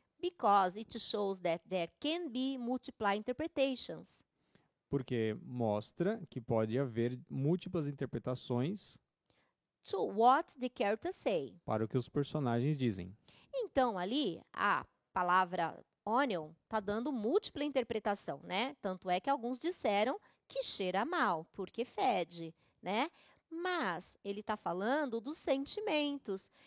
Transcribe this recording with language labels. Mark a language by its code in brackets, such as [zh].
[en] Because it shows that there can be multiple interpretations. [pt] Porque mostra que pode haver múltiplas interpretações [en] To what the characters say. [pt] para o que os personagens dizem. Então, ali, a palavra onion está dando múltipla interpretação, né? Tanto é que alguns disseram que cheira mal, porque fede, né? Mas ele está falando dos sentimentos.